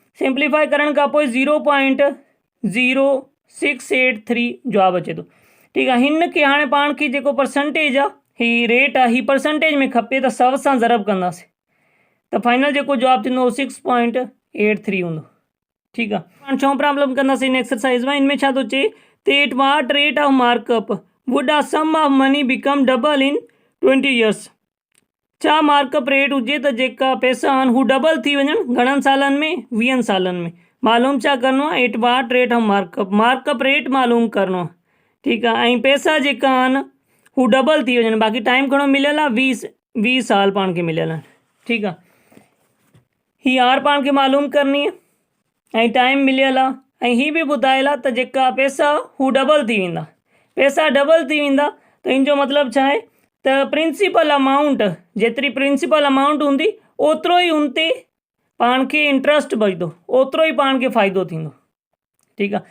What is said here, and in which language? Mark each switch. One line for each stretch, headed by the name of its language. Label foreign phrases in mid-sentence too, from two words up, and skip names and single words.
Sindhi: सिंप्लीफाई करण खां पोइ 0.0683 जवाबु अचे थो, ठीकु आहे। हिन खे हाणे पाण खे जेको परसेंटेज आहे, ही रेट आहे, ही परसेंटेज में खपे त 100 सां ज़रब कंदासीं, त फाइनल जेको जवाबु थींदो 6.83 हूंदो, ठीकु आहे। पाण 6 प्रॉब्लम कंदासीं हिन एक्सरसाइज़ में।
English: इनमें छा थो चए, At what rate of markup would a sum of money become double in 20 years.
Sindhi: छा मार्कअप रेट हुजे त जेका पैसा आहिनि हू डबल थी वञनि घणनि सालनि में, 20 सालनि में। मालूम छा करिणो आहे,
English: At what rate of markup rate
Sindhi: मालूम करिणो आहे, ठीकु आहे, ऐं पैसा जेका आहिनि हू डबल थी वञनि, बाक़ी टाइम घणो मिलियल आहे 20 साल पाण खे मिलियल आहिनि, ठीकु आहे। ही R पाण खे मालूम करणी आहे ऐं टाइम मिलियल आहे, ऐं ही बि ॿुधायल आहे त जेका पैसा हू डबल थी वेंदा, पैसा डबल थी वेंदा, त इन जो मतिलबु छा आहे त
English: principal amount,
Sindhi: जेतिरी
English: principal amount
Sindhi: हूंदी ओतिरो ई उन ते पाण खे इंट्रस्ट बचंदो, ओतिरो ई पाण खे फ़ाइदो थींदो, ठीकु आहे।